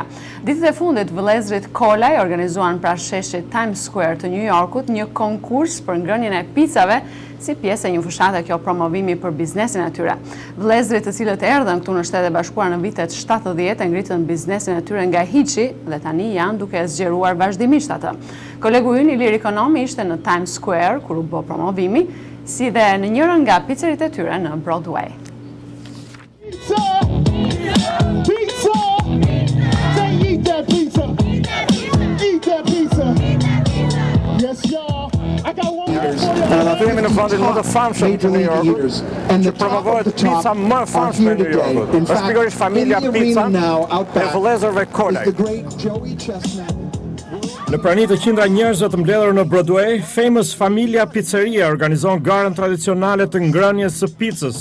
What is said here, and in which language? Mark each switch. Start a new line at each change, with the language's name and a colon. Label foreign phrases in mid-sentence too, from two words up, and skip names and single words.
Albanian: Ditët e fundit vëllezërit Kolaj organizuan pranë sheshit Times Square të New Yorkut një konkurs për ngrënien e picave si pjesë e një fushate kjo promovimi për biznesin e tyre. Vëllezërit të cilët erdhën këtu në Shtetet e Bashkuara në vitet 70 e ngritën biznesin e tyre nga hiçi dhe tani janë duke zgjeruar vazhdimisht atë. Kolegu ynë Ilir Ekonomi ishte në Times Square kur u bë promovimi, si dhe në njërën nga pizzeritë e tyre në Broadway.
English: Pizza! Pizza! Say eat that pizza! Eat that pizza! Yes, y'all! I got one more for you!
Albanian: Naty jemi në vendin më të famshëm të New Yorkut, që promovohet pizza më e famshme në New Yorkut. Është pikërisht familja Pizza e vëllezërve Kolaj. Në prani të qindra njerëzve të mbledhur në Broadway, Famous Familia Pizzeria organizon garën tradicionale të ngrënies së pizzës.